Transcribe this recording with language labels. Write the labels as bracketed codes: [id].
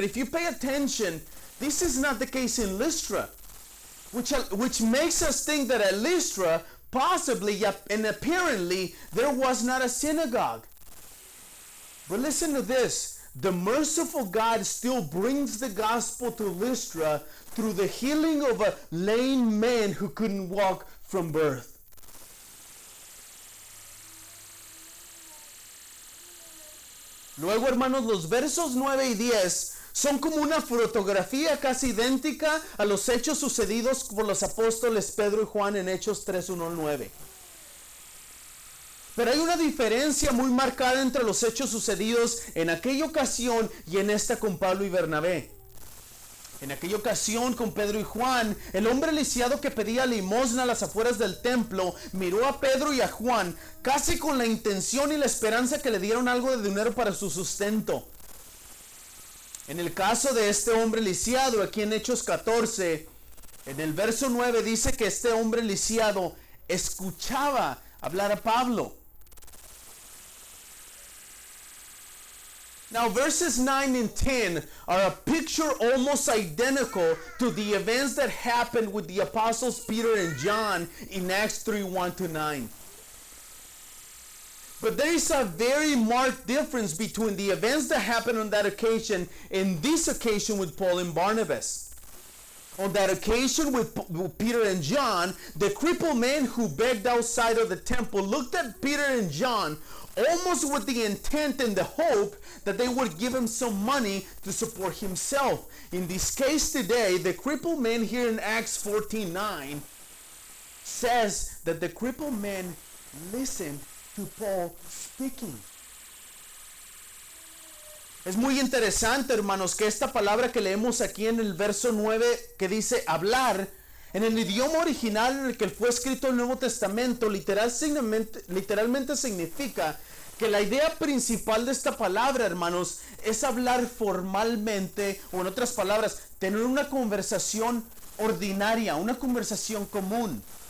[en] But if you pay attention, this is not the case in Lystra, which makes us think that at Lystra, possibly and apparently, there was not a synagogue. But listen to this. The merciful God still brings the gospel to Lystra through the healing of a lame man who couldn't walk from birth. [es] Luego, hermanos, los versos 9 y 10 son como una fotografía casi idéntica a los hechos sucedidos por los apóstoles Pedro y Juan en Hechos 3:1 al 9. Pero hay una diferencia muy marcada entre los hechos sucedidos en aquella ocasión y en esta con Pablo y Bernabé. En aquella ocasión con Pedro y Juan, el hombre lisiado que pedía limosna a las afueras del templo miró a Pedro y a Juan casi con la intención y la esperanza que le dieran algo de dinero para su sustento. En el caso de este hombre lisiado, aquí en Hechos 14, en el verso 9 dice que este hombre lisiado escuchaba hablar a Pablo. [en] Now verses 9 and 10 are a picture almost identical to the events that happened with the apostles Peter and John in Acts 3:1-9. But there is a very marked difference between the events that happened on that occasion and this occasion with Paul and Barnabas. On that occasion with Peter and John, the crippled man who begged outside of the temple looked at Peter and John almost with the intent and the hope that they would give him some money to support himself. In this case today, the crippled man here in Acts 14:9 says that the crippled man listened to Paul speaking. [es] Es muy interesante, hermanos, que esta palabra que leemos aquí en el verso 9 que dice hablar, en el idioma original en el que fue escrito el Nuevo Testamento, literalmente significa que la idea principal de esta palabra, hermanos, es hablar formalmente, o en otras palabras, tener una conversación ordinaria, una conversación común.